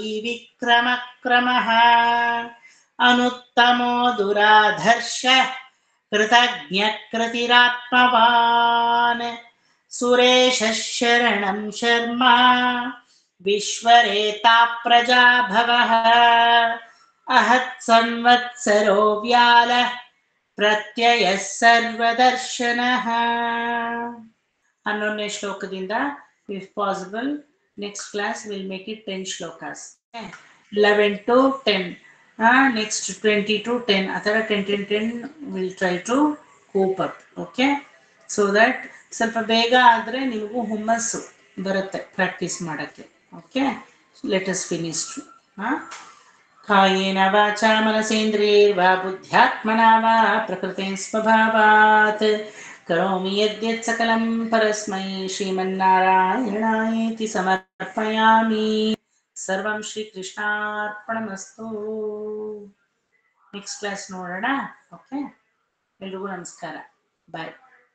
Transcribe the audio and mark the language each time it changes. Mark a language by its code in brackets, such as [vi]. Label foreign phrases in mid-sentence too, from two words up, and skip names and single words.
[sa] ವಿಕ್ರಮ ಕ್ರಮಃ ಅನುತ್ತಮೋ ದುರಾಧರ್ಷ ಕೃತಜ್ಞ ಕೃತಿರಾತ್ಮವಾನ್ ಸುರೇಶ ಶರಣಂ ಶರ್ಮ ವಿಶ್ವರೇತಾ ಪ್ರಜಾಭವಃ ಅಹತ್ ಸಂವತ್ಸರೋ ವ್ಯಾಲ ಪ್ರತ್ಯಯ ಸರ್ವದರ್ಶನಃ. [kn] 11ನೇ ಶ್ಲೋಕದಿಂದ [en] if possible next class we'll make it 10 shlokas. 11 to 10. Next 20 to 10. Athara 10 we'll try to cope up. Okay. So that [kn] ಸ್ವಲ್ಪ ಬೇಗ ಆದರೆ ನಿಮಗೂ ಹುಮ್ಮಸ್ಸು ಬರುತ್ತೆ ಪ್ರಾಕ್ಟೀಸ್ ಮಾಡೋಕ್ಕೆ. ಓಕೆ, [en] let us finish. [sa] ಕಾಯೇನ ವಾಚಾ ಮನಸೇಂದ್ರಿಯೈರ್ವಾ ಬುದ್ಧ್ಯಾತ್ಮನಾ ವಾ ಪ್ರಕೃತಿಂ ಸ್ವಭಾವಾತ್ ಕರೋಮಿ ಯದ್ಯತ್ ಸಕಲಂ ಪರಸ್ಮೈ ಶ್ರೀಮನ್ನಾರಾಯಣಾಯೇತಿ ಸಮರ್ಪಯಾಮಿ. ಸರ್ವಂ ಶ್ರೀಕೃಷ್ಣಾರ್ಪಣಮಸ್ತು. [en] next class [kn] ನೋಡೋಣ. ಓಕೆ, ಎಲ್ರಿಗೂ ನಮಸ್ಕಾರ. ಬಾಯ್.